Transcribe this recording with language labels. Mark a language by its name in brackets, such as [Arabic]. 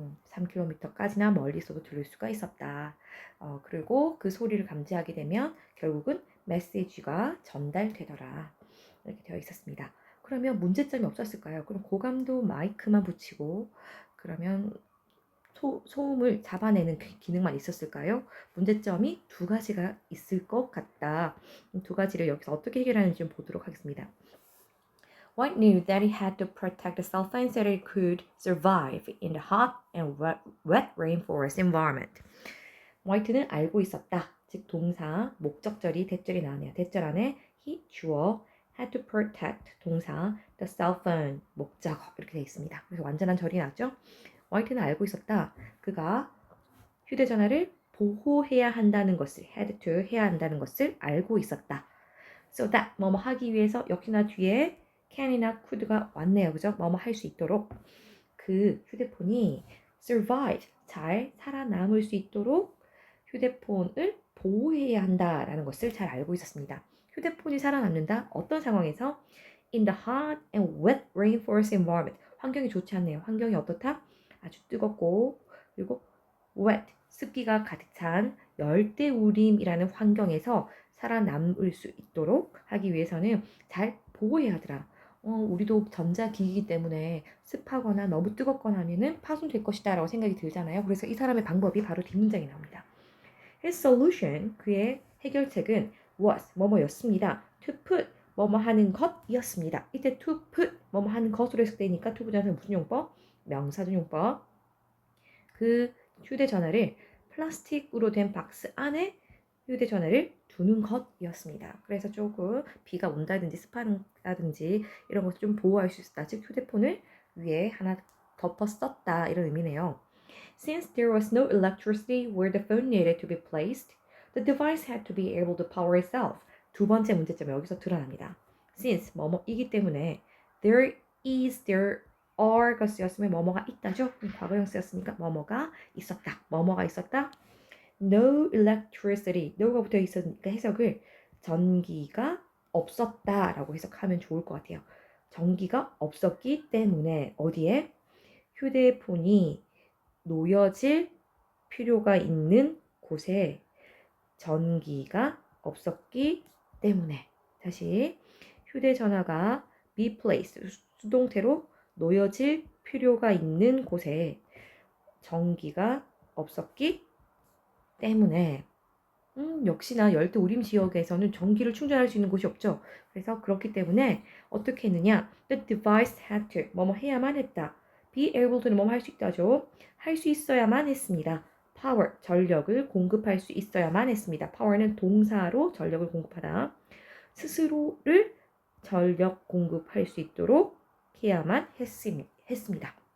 [Korean] 3km까지나 멀리 있어도 들을 수가 있었다. 그리고 그 소리를 감지하게 되면 결국은 메시지가 전달되더라. 이렇게 되어 있었습니다. 그러면 문제점이 없었을까요? 그럼 고감도 마이크만 붙이고 그러면 소음을 잡아내는 기능만 있었을까요? 문제점이 두 가지가 있을 것 같다. 두 가지를 여기서 어떻게 해결하는지 좀 보도록 하겠습니다. [English] White knew that he had to protect the cell phone so that it could survive in the hot and wet rainforest environment. [Korean] 화이트는 알고 있었다. 즉 동사, 목적절이 대절이 나오네요. 대절 안에 [English] he, [Korean] 주어, [English] had to protect, [Korean] 동사, [English] the cell phone, [Korean] 목적어 이렇게 되어 있습니다. 그래서 완전한 절이 나죠. 화이트는 알고 있었다. 그가 휴대전화를 보호해야 한다는 것을, [English] had to [Korean] 해야 한다는 것을 알고 있었다. [English] So that, [Korean] 뭐뭐 하기 위해서 역시나 뒤에 can이나 could가 왔네요. 그죠? 뭐뭐 할 수 있도록 그 휴대폰이 survive, 잘 살아남을 수 있도록 휴대폰을 보호해야 한다라는 것을 잘 알고 있었습니다. 휴대폰이 살아남는다? 어떤 상황에서? [English] In the hot and wet rainforest environment. [Korean] 환경이 좋지 않네요. 환경이 어떻다? 아주 뜨겁고 그리고 wet, 습기가 가득 찬 열대우림이라는 환경에서 살아남을 수 있도록 하기 위해서는 잘 보호해야 하더라. 우리도 전자기기이기 때문에 습하거나 너무 뜨겁거나 하면은 파손될 것이다 라고 생각이 들잖아요. 그래서 이 사람의 방법이 바로 뒷문장에 나옵니다. [English] His solution, [Korean] 그의 해결책은 was, 뭐뭐였습니다. [English] To put, [Korean] 뭐뭐 하는 것이었습니다. 이때 [English] to put, [Korean] 뭐뭐 하는 것으로 해석되니까 to 부정사 무슨 용법? 명사준 용법. 그 휴대전화를 플라스틱으로 된 박스 안에 휴대전화를 두는 것이었습니다. 그래서 조금 비가 온다든지 습하다든지 이런 것을 좀 보호할 수 있었다. 즉 휴대폰을 위에 하나 덮어 썼다 이런 의미네요. [English] Since there was no electricity where the phone needed to be placed, the device had to be able to power itself. [Korean] 두 번째 문제점이 여기서 드러납니다. Since 뭐뭐이기 때문에 [English] there is, there are [Korean] 가 쓰였으면 뭐뭐가 있다죠. 과거형 쓰였으니까 뭐뭐가 있었다. 뭐뭐가 있었다. [English] No electricity. [Korean] no가 붙어 있었으니까 해석을 전기가 없었다라고 해석하면 좋을 것 같아요. 전기가 없었기 때문에 어디에? 휴대폰이 놓여질 필요가 있는 곳에 전기가 없었기 때문에 다시 휴대전화가 [English] be placed, [Korean] 수동태로 놓여질 필요가 있는 곳에 전기가 없었기 때문에 역시나 열대우림 지역에서는 전기를 충전할 수 있는 곳이 없죠. 그래서 그렇기 때문에 어떻게 했느냐? [English] The device had to, [Korean] 뭐뭐 해야만 했다. [English] Be able to [Korean] 는 뭐뭐 할 수 있다죠. 할 수 있어야만 했습니다. Power, 전력을 공급할 수 있어야만 했습니다. Power는 동사로 전력을 공급하다. 스스로를 전력 공급할 수 있도록 해야만 했습니다.